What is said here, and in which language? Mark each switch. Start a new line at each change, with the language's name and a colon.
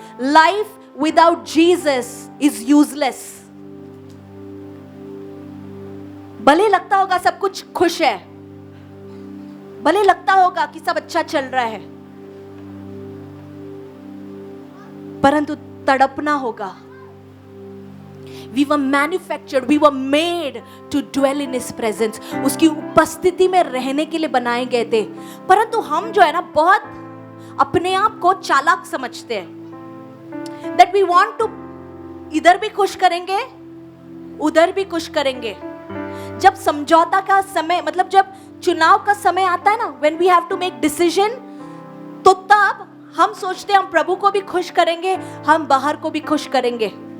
English: Life without Jesus is useless.
Hindi: भले लगता होगा सब कुछ खुश है, भले लगता होगा कि सब अच्छा चल रहा है, परंतु तड़पना होगा।
English: We were manufactured, we were made to dwell in His presence।
Hindi: उसकी उपस्थिति में रहने के लिए बनाए गए थे। परंतु हम जो है ना, बहुत अपने आप को चालाक समझते हैं।
English: That we want to,
Hindi: इधर भी खुश करेंगे, उधर भी खुश करेंगे। जब समझौता का समय, मतलब जब चुनाव का समय आता है ना,
English: when we have to make decision,
Hindi: तो तब हम सोचते हैं हम प्रभु को भी खुश करेंगे, हम बाहर को भी खुश करेंगे।